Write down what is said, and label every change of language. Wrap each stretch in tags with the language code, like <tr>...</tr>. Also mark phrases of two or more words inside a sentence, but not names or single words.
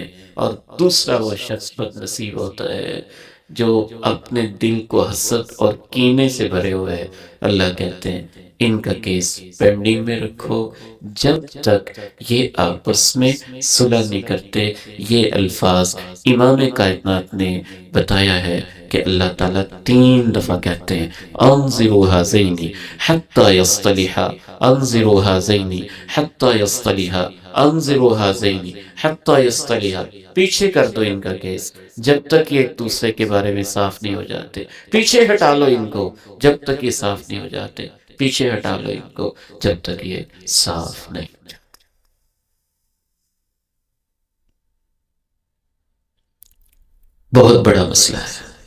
<ur>اور دوسرا وہ شخص بد نصیب ہوتا ہے جو اپنے دل کو حسد اور کینے سے بھرے ہوئے ہے۔ اللہ کہتے ہیں ان کا کیس پینڈنگ میں رکھو جب تک یہ آپس میں صلح نہیں کرتے۔ یہ الفاظ امام کائنات نے بتایا ہے کہ اللہ تعالیٰ 3 دفعہ کہتے ہیں</ur> <ar>انظروا هذین حتی یصطلحا، انظروا هذین حتی یصطلحا، انظروا ھذین حتی یصطلحا،</ar> <ur>پیچھے کر دو ان کا کیس جب تک یہ ایک دوسرے کے بارے میں صاف نہیں ہو جاتے، پیچھے ہٹا لو ان کو جب تک یہ صاف نہیں ہو جاتے، پیچھے ہٹا لو ان کو جب تک یہ صاف نہیں ہو جاتے۔ بہت بڑا مسئلہ ہے۔</ur>